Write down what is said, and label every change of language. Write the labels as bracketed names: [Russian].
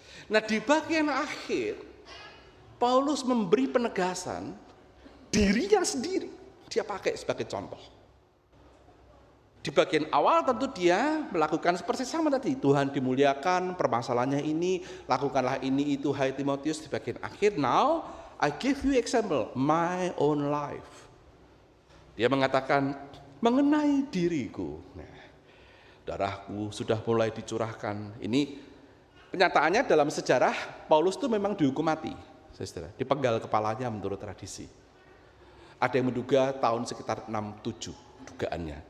[Indonesian] Nah di bagian akhir, Paulus memberi penegasan dirinya sendiri. Dia pakai sebagai contoh. Di bagian awal tentu dia melakukan seperti sama tadi. Tuhan dimuliakan, permasalahannya ini, lakukanlah ini itu, hai Timotius. Di bagian akhir, [English] now I give you example, my own life. [Indonesian] Dia mengatakan, mengenai diriku, darahku sudah mulai dicurahkan. Ini kenyataannya dalam sejarah Paulus itu memang dihukum mati, saudara, dipenggal kepalanya menurut tradisi. Ada yang menduga tahun sekitar 67 dugaannya.